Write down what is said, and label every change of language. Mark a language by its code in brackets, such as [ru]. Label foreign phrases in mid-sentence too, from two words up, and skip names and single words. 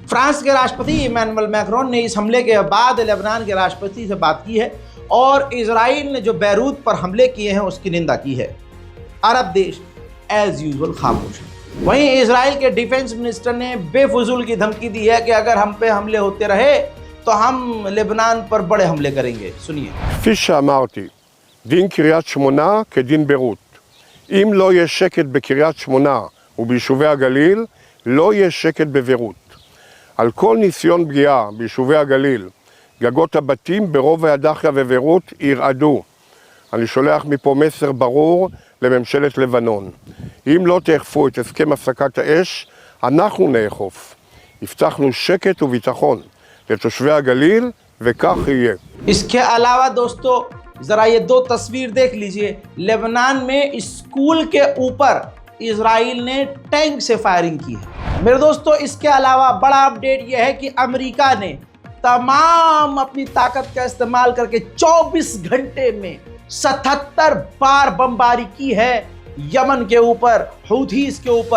[hi] फ्रांस के राष्ट्रपति इमैनुअल मैक्रोन ने इस हमले के बाद लेबनान के राष्ट्रपति से बात की है और इजराइल ने जो बैरूत पर हमले किए हैं उसकी निंदा की है। अरब देश [en] as usual [hi] खामोश है। वहीं इजराइल के [en] defense minister [hi] ने बेफजूल की धमकी दी है कि अगर हम पे हमले होते रहे तो हम लेबनान पर बड़े हमले करेंगे। सुनिए। [he] כפי שאמרתי, דין קריית שמונה כדין ביירות. אם לא יהיה שקט בקריית שמונה וביישובי הגליל, לא יהיה שקט בביירות. על כל ניסיון פגיעה ביישובי הגליל, גגות הבתים ברובע הדאחיה וביירות ירעדו. אני שולח מפה מסר ברור לממשלת לבנון. אם לא תאכפו את הסכם הפסקת האש, אנחנו נאכוף. הבטחנו שקט וביטחון לתושבי הגליל, וכך יהיה. [hi] इसके अलावा दोस्तों जरा ये 2 तस्वीर देख लीजिए। लेबनान में स्कूल के ऊपर इजराइल ने टैंक से फायरिंग की है। मेरे दोस्तों इसके अलावा बड़ा अपडेट यह है कि अमेरिका ने तमाम अपनी ताकत का इस्तेमाल करके 24 घंटे में 77 बार बमबारी की है यमन के ऊपर, हूथीस के ऊपर।